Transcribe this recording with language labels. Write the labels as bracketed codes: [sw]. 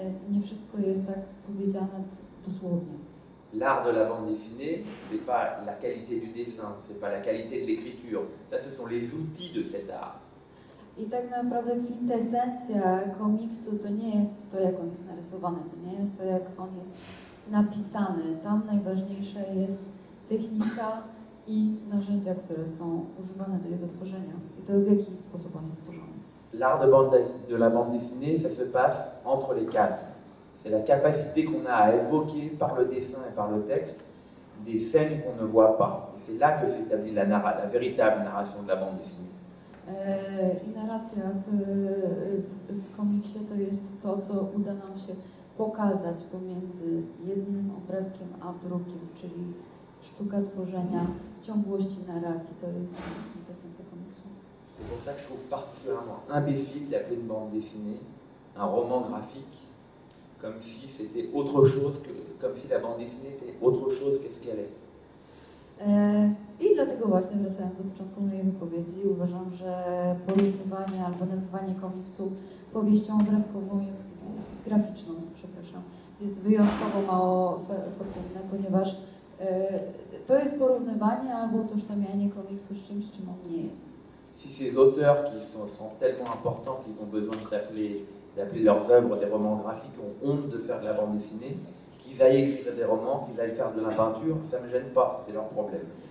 [pl] Nie wszystko jest tak powiedziane dosłownie. [fr] L'art de la bande dessinée, c'est pas la qualité du dessin, c'est pas la qualité de l'écriture. Ça, ce sont les outils de cet art. [pl] I tak naprawdę kwintesencja komiksu to nie jest to, jak on jest narysowany, to nie jest to, jak on jest napisany. Tam najważniejsza jest technika i narzędzia, które są używane do jego tworzenia i to, w jaki sposób on jest tworzony. [fr] L'art de la bande dessinée, ça se passe entre les cases. C'est la capacité qu'on a à évoquer par le dessin et par le texte des scènes qu'on ne voit pas. Et c'est là que s'établit la véritable narration de la bande dessinée. [pl] I narracja w komiksie to jest to, co uda nam się pokazać pomiędzy jednym obrazkiem a drugim, czyli sztuka tworzenia, ciągłości narracji, to jest kwintesencja komiksu. [fr] C'est pour ça que je trouve particulièrement imbécile d'appeler une bande dessinée un roman graphique, comme si c'était autre chose comme si la bande dessinée était autre chose qu'est-ce qu'elle est. [pl] I dlatego właśnie, wracając do początku mojej wypowiedzi, uważam, że porównywanie albo nazywanie komiksu powieścią obrazkową jest graficzną, przepraszam, jest wyjątkowo mało fortunne, ponieważ to jest porównywanie albo utożsamianie komiksu z czymś, czym on nie jest. [fr] Si ces auteurs qui sont tellement importants qu'ils ont besoin d'appeler leurs œuvres des romans graphiques ont honte de faire de la bande dessinée, qu'ils aillent écrire des romans, qu'ils aillent faire de la peinture, ça ne me gêne pas, c'est leur problème.